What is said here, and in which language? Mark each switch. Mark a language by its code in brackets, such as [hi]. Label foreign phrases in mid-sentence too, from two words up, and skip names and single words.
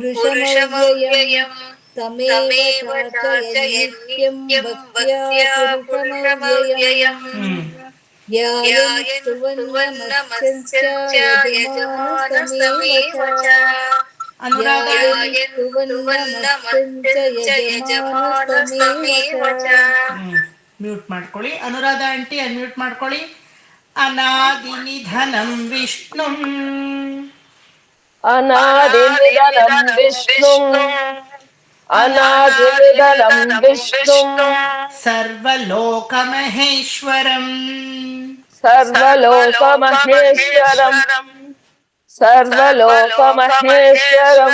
[sa] पुरुषमव्ययम् तमेव चार्चयन्नित्यं भक्त्या पुरुषमव्ययम् ध्यायन् स्तुवन्नमस्यञ्च यजमानस्तमेव च [kn] ಅನುರಾಧ [sa] ध्यायन् स्तुवन्नमस्यञ्च यजमानस्तमेव च [kn] ಮ್ಯೂಟ್ ಮಾಡ್ಕೊಳ್ಳಿ. ಅನುರಾಧ ಆಂಟಿ ಅನ್ಮ್ಯೂಟ್ ಮಾಡ್ಕೊಳ್ಳಿ. [sa] ಅನಾದಿ ನಿಧನಂ ವಿಷ್ಣುಂ अनादिनिधनं विष्णुम् अनादिनिधनं विष्णुम् ಸರ್ವಲೋಕಮಹೇಶ್ವರಂ सर्वलोकमहेश्वरम् सर्वलोकमहेश्वरम्